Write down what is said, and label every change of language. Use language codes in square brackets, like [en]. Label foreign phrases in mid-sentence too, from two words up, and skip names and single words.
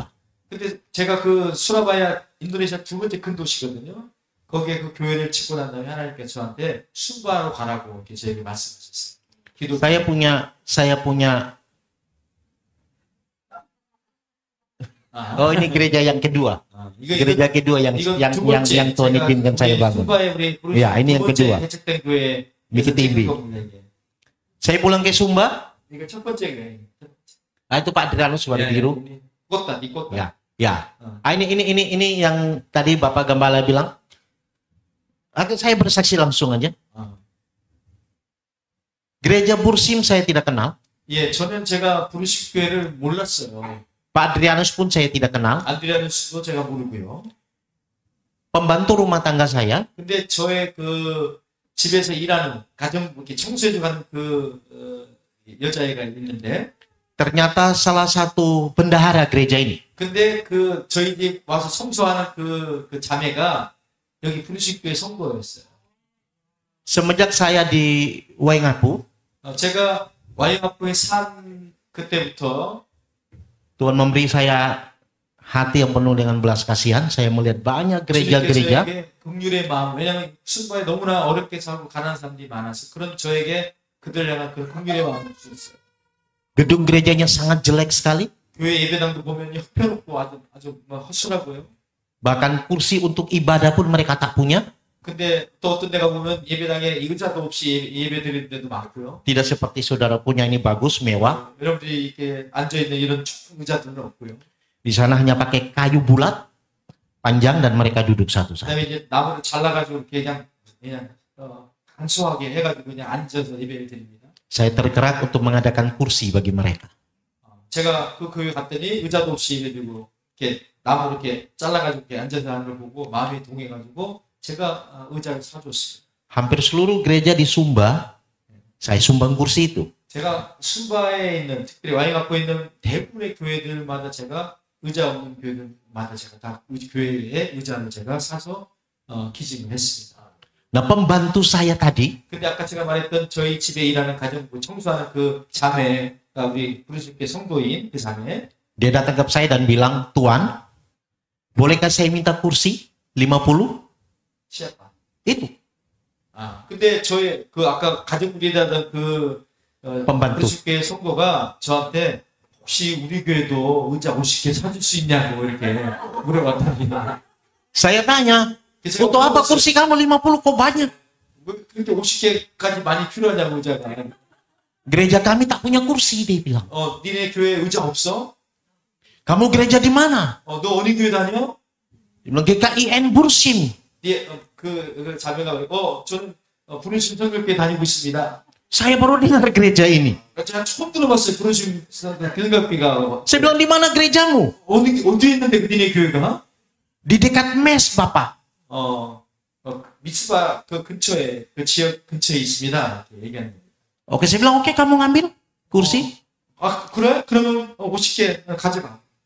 [ko] 근데 제가 그 수라바야 인도네시아 두 번째 큰 도시거든요. 거기에 그 교회를 짓고 난 다음에 하나님께서 저한테 순바로 가라고 이렇게 저에게 말씀하셨어요. 기도. [id] Saya punya Oh, ini gereja yang kedua. Gereja kedua yang Tuhan izinkan saya bangun. Ya, ini yang kedua. Bukit Tinggi. Saya pulang ke Sumba. [ko] 이거 첫 번째 교회. [id] Itu Pak Adrianus warna biru. Kota di kota. Ya. Ini yang tadi Bapak Gembala bilang. Saya bersaksi langsung aja. Gereja Bursim saya tidak kenal. [ko] 예, 저는 제가 부르식 교회를 몰랐어요. [id] Pak Adrianus pun saya tidak kenal. [ko] 안드레아누스도 제가 모르고요. [id] Pembantu rumah tangga saya. [ko] 근데 저의 그 집에서 일하는 가정 이렇게 청소해 가는 그 여자애가 있는데 [id] Ternyata salah satu bendahara gereja ini. [ko] 근데 그 저희 집 와서 청소하는 그 자매가 여기 부르식 교회 성도였어요. [id] Semenjak saya di Waingapu, [ko] 제가 와이마프에 산 그때부터 [id] Tuhan memberi saya hati yang penuh dengan belas kasihan. Saya melihat banyak gereja-gereja. [ko] 긍휼의 마음. 왜냐하면 순바에 너무나 어렵게 살고 가난한 사람들이 많아서 그런 저에게 그들 향한 그 긍휼의 마음을 주셨어요. [id] Gedung gerejanya sangat jelek sekali. [ko] 교회 예배당도 보면 형편없고 아주 허술하고요. [id] Bahkan kursi untuk ibadah pun mereka tak punya. [ko] 근데 또 어떤 데가 보면 예배당에 의자도 없이 예배 드리는 데도 많고요. [id] Tidak seperti saudara punya ini bagus, mewah. [ko] 여러분들이 이렇게 앉아 있는 이런 의자들은 없고요. [id] Di sana hanya pakai kayu bulat, panjang dan mereka duduk satu-satu. [ko] 그다음에 이제 나무를 잘라가지고 이렇게 그냥 간소하게 해가지고 그냥 앉아서 예배를 드립니다. [id] Saya tergerak untuk mengadakan kursi bagi mereka. [ko] 제가 그 교회 갔더니 의자도 없이 예배드리고 이렇게 나무 이렇게 잘라가지고 이렇게 앉아서 하는 걸 보고 마음이 동해가지고 제가 의자를 사줬어요. [id] Hampir seluruh gereja di Sumba, saya sumbang kursi itu. [ko] 제가 순바에 있는 특별히 와인 갖고 있는 대부분의 교회들마다 제가 의자 없는 교회들마다 제가 다 교회에 의자를 제가 사서 기증을 했습니다. [id] Nah, pembantu saya tadi, [ko] 근데 아까 제가 말했던 저희 집에 일하는 가정부 청소하는 그 자매가 우리 부르실게 성도인 그 자매. [id] dia datang ke saya dan bilang, Tuan, bolehkah saya minta kursi 50? [ko] 시아빠. [id] Itu. [ko] 근데 저희 그 아까 가정부에 일하던 그 [id] pembantu. [ko] 부르실게 성도가 저한테 혹시 우리 교회도 의자 50개 사줄 수 있냐고 이렇게 물어봤답니다. [id] Saya tanya, untuk apa kursi kamu 50 kok banyak? [ko] 그렇게 50개까지 많이 필요하냐고 의자가. [id] Gereja kami tak punya kursi, dia bilang. [ko] 니네 교회 의자 없어? [id] Kamu gereja di mana? [ko] 너 어디 교회 다녀? [id] Dia bilang GKIN Bursim. [ko] 그 자매가 그러고 저는 부르심 선교교회 다니고 있습니다. [id] Saya baru dengar gereja ini. [ko] 제가 처음 들어봤어요. 부르심 교회가. [id] Saya bilang, di mana gerejamu? [ko] 어디 있는데 니네 교회가? [id] Di dekat mes, Bapak. [ko] 미츠바 그 근처에 그 지역 근처에 있습니다. 이렇게 얘기하는 거예요. [id] Oke, saya bilang, oke, kamu ngambil kursi. [ko] 그래? 그러면 50개 가져가.